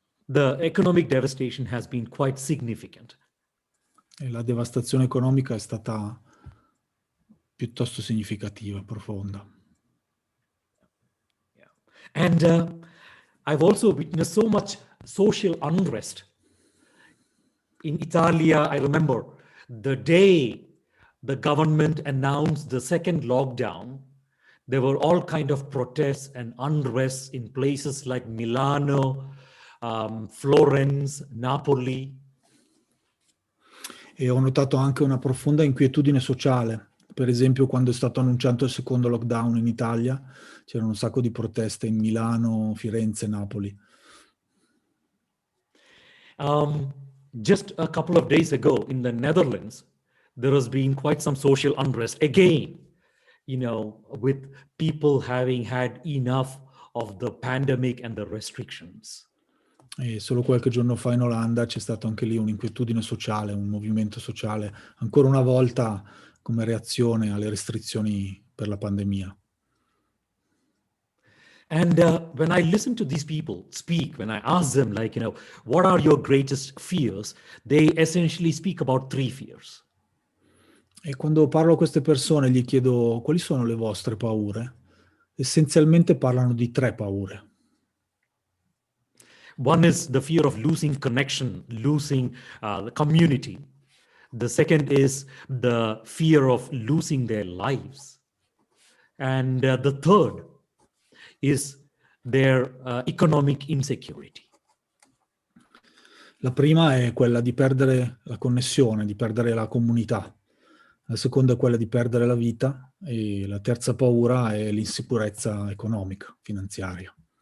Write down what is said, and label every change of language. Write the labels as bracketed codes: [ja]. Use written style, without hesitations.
[en] The economic devastation has been quite significant. [it] E la devastazione economica è stata piuttosto significativa, profonda. [en] Yeah. And I've also witnessed so much social unrest. In Italia, I remember the day the government announced the second lockdown, there were all kind of protests and unrest in places like Milano, Florence, Napoli. [it] E ho notato anche una profonda inquietudine sociale. Per esempio, quando è stato annunciato il secondo lockdown in Italia, c'erano un sacco di proteste in Milano, Firenze, Napoli. [en] Just a couple of days ago in the Netherlands, there has been quite some social unrest again, with people having had enough of the pandemic and the restrictions. [it] E solo qualche giorno fa in Olanda c'è stato anche lì un'inquietudine sociale, un movimento sociale, ancora una volta come reazione alle restrizioni per la pandemia. [en] And when I listen to these people speak, when I ask them, what are your greatest fears? They essentially speak about 3 fears. [it] E quando parlo a queste persone gli chiedo quali sono le vostre paure, essenzialmente parlano di 3 paure. [en] One is the fear of losing connection, losing the community. The second is the fear of losing their lives. And the third is their economic insecurity. [it] La prima è quella di perdere la connessione, di perdere la comunità. La seconda è quella di perdere la vita e la terza paura è l'insicurezza economica, finanziaria.